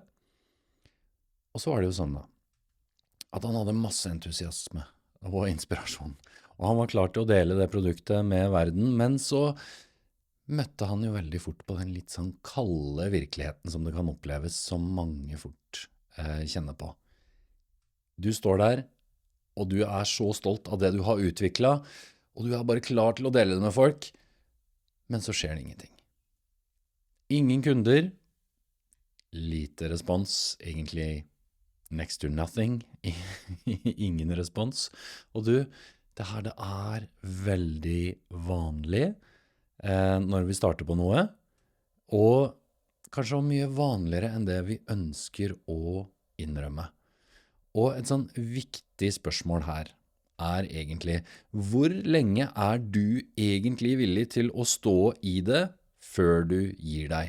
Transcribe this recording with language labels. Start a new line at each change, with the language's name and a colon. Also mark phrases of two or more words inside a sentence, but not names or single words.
Norwegian: Og så var det jo sånn da, at han hadde masse entusiasme og inspirasjon, og han var klar til å dele det produktet med verden, men så møtte han jo veldig fort på den litt sånn kalde virkeligheten som det kan oppleves, som mange fort kjenner på. Du står der, og du er så stolt av det du har utviklet, og du er bare klar til å dele det med folk, men så skjer det ingenting. Ingen kunder, lite respons, egentlig
English: next to nothing,
Norwegian: ingen respons. Og du, det her det er veldig vanlig når vi starter på noe, og kanskje mye vanligere enn det vi ønsker å innrømme. Og et sånn viktig spørsmål her er egentlig, hvor lenge er du egentlig villig til å stå i det før du gir deg?